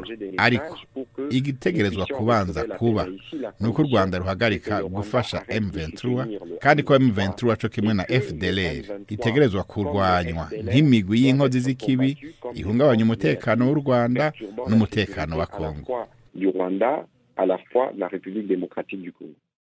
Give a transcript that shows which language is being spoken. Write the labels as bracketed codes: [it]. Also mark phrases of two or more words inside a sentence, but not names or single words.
[rn] Ariko igitegerezwa kubanza kuba nuko u Rwanda ruhagarika gufasha M23, kandi ko M23 co kimwe na FDLR itegerezwa kurwanywa nk'imigwi y'inkozi z'ikibi ihungabanya umutekano w'u Rwanda n'umutekano wa Kongo. [fr] Du Rwanda à la fois la République démocratique du Congo.